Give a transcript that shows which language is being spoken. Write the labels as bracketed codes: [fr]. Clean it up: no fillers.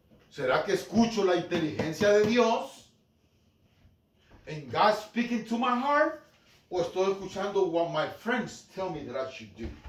[es] ¿Será que escucho la inteligencia de Dios? [en] And God speaking to my heart? [es] ¿O estoy escuchando [en] what my friends tell me that I should do?